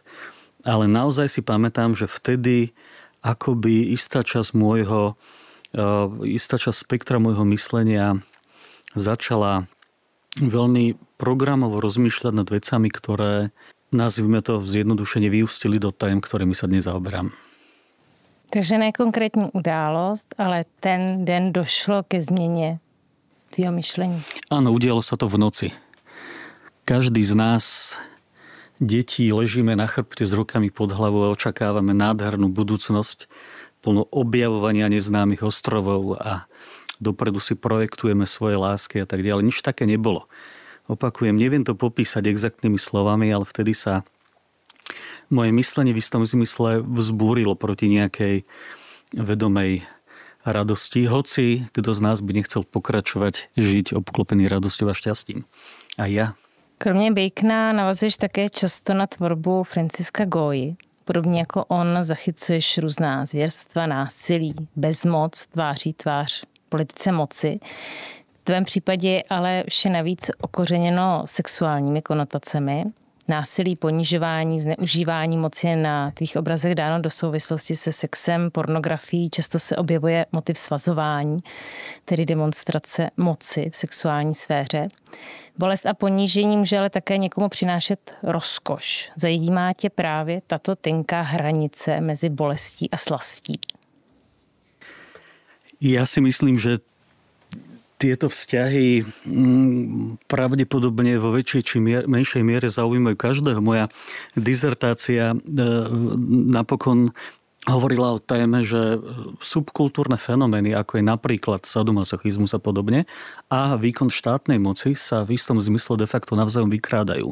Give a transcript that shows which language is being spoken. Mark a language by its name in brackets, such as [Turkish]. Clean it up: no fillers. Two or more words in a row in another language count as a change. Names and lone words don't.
[Slovak] Ale naozaj si pamätám, že vtedy akoby istá časť spektra môjho myslenia začala veľmi programovo rozmýšľať nad vecami, ktoré, nazvime to zjednodušene, vyústili do tém, ktorými sa dnes zaoberám. [Czech] Takže ne konkrétní událost, ale ten den došlo ke změně tvýho myšlení. [Slovak] Áno, udialo sa to v noci. Každý z nás, detí, ležíme na chrbte s rukami pod hlavou a očakávame nádhernú budúcnosť plnú objavovania neznámych ostrovov a dopredu si projektujeme svoje lásky a tak ďalej. Nič také nebolo. Opakujem, neviem to popísať exaktnými slovami, ale vtedy sa moje myslenie v istom zmysle vzbúrilo proti nejakej vedomej radosti. Hoci kto z nás by nechcel pokračovať, žiť obklopený radosťou a šťastím. A ja. [Czech] Kromě Bacona navazuješ také často na tvorbu Franciska Goyi. Podobně jako on zachycuješ různá zvěrstva, násilí, bezmoc, tváří tvář politice moci. V tvém případě je ale vše navíc okořeněno sexuálními konotacemi. Násilí, ponižování, zneužívání moci je na tvých obrazech dáno do souvislosti se sexem, pornografií. Často se objevuje motiv svazování, tedy demonstrace moci v sexuální sféře. Bolest a ponížení může ale také někomu přinášet rozkoš. Zajímá tě právě tato tenká hranice mezi bolestí a slastí? [Slovak] Ja si myslím, že Tieto vzťahy pravdepodobne vo väčšej či menšej miere zaujímajú každého. Moja dizertácia napokon hovorila o téme, že subkultúrne fenomény, ako je napríklad sadomasochizmus a podobne, a výkon štátnej moci sa v istom zmysle [Latin] de facto [Slovak] navzájom vykrádajú.